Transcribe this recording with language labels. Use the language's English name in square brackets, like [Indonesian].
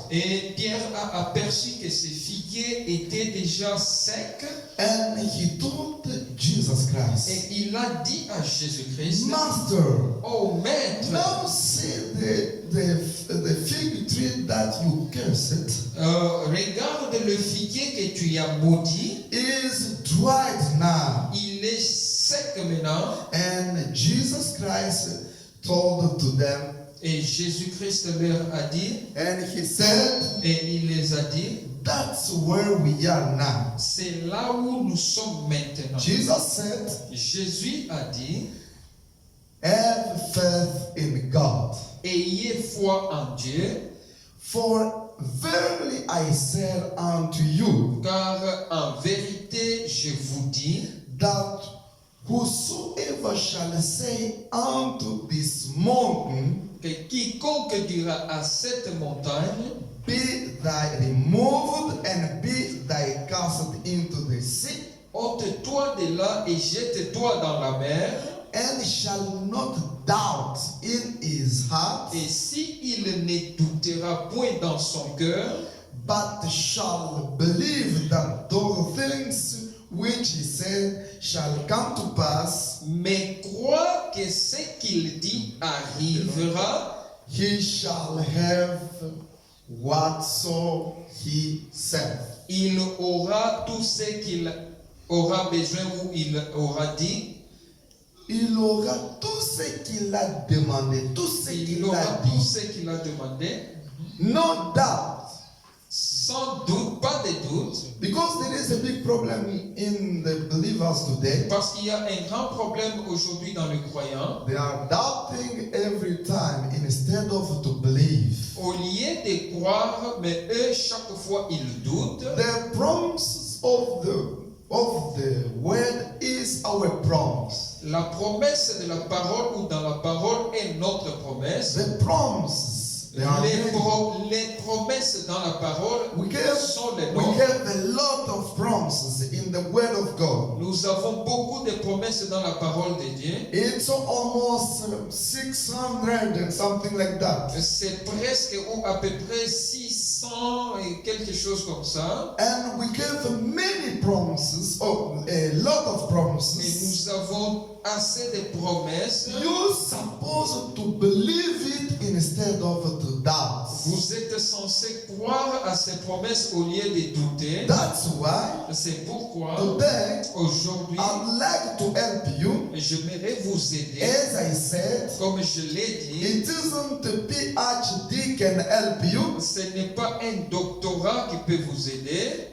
[French] et Pierre a aperçu que ce figuier était déjà sec [English] And he told Jesus Christ, [French] et il a dit à Jésus-Christ, [English] Master, [French] oh maître, [English] now see the fig tree that you cursed [French] regarde le figuier que tu as maudit, [English] is dried now. [French] il est sec maintenant. [English] And Jesus Christ told to them, [French] Et Jésus-Christ leur a dit, [English] and he said, [French] et il les a dit, [English] that's where we are now. [French] c'est là où nous sommes maintenant. [English] Jesus said, [French] Jésus a dit, [English] have faith in God. [French] ayez foi en Dieu, [English] For verily I say unto you, [French] car en vérité je vous dis, [English] that whosoever shall say unto this mountain, [French] que quiconque dira à cette montagne, [English] be thy removed and be thy cast into the sea, [French] ôte-toi de là et jette-toi dans la mer, [English] and shall not doubt in his heart, [French] et si il ne doutera point dans son cœur, [English] but shall believe that those things which he said shall come to pass, [French] mais croit que ce qu'il dit arrivera, [English] he shall have whatso he said. [French] il aura tout ce qu'il aura besoin ou il aura dit, Il aura tout ce qu'il a demandé, tout ce il qu'il aura a tout dit. ce qu'il a demandé, [English] No doubt. [French] sans doute, pas de doute, [English] Because there is a big problem in the believers today. [French] parce qu'il y a un grand problème aujourd'hui dans les croyants. [English] They are doubting every time instead of to believe. [French] Au lieu de croire, mais eux, chaque fois, ils doutent. [English] The promise of the word is our promise. [French] La promesse de la parole ou dans la parole est notre promesse. [English] The promises, they are many. [French] Les promesses dans la parole [English] We have, [French] sont les [English] we [French] nôtres. [English] have a lot of promises in the word of God. [French] Nous avons beaucoup de promesses dans la parole de Dieu. [English] It's almost 600 and something like that. [French] C'est presque ou à peu près 600 et quelque chose comme ça. [English] And we have many promises, a lot of [French] Et [English] promises. [French] nous avons assez de promesses. [English] You're supposed to believe it instead of to doubt. [French] Vous êtes censé croire à ces promesses au lieu de douter. [English] That's why [French] C'est pourquoi [English] today [French] aujourd'hui, [English] I'd like to help you. [French] j'aimerais vous aider. [English] As I said, [French] Comme je l'ai dit, [English] it isn't a PhD can help you. [French] ce n'est pas un doctorat qui peut vous aider.